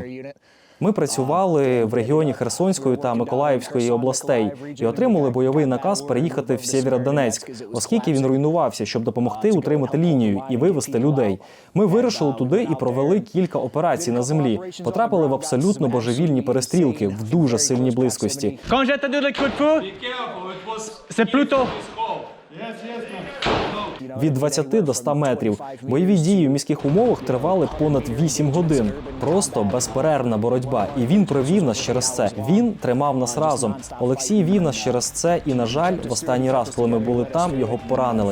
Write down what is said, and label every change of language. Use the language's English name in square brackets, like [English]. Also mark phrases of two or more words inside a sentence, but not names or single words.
[Ukrainian] Ми працювали в регіоні Херсонської та Миколаївської областей і отримали бойовий наказ переїхати в Сєвєродонецьк, оскільки він руйнувався, щоб допомогти утримати лінію і вивезти людей. Ми вирушили туди і провели кілька операцій на землі. Потрапили в абсолютно божевільні перестрілки в дуже сильній близькості. [French] Quand j'ai entendu le coup de feu, c'est plutôt... [Ukrainian] Від 20 до 100 метрів. Бойові дії в міських умовах тривали понад 8 годин. Просто безперервна боротьба. І він провів нас через це. Він тримав нас разом. Олексій вів нас через це. І, на жаль, в останній раз, коли ми були там, його поранили.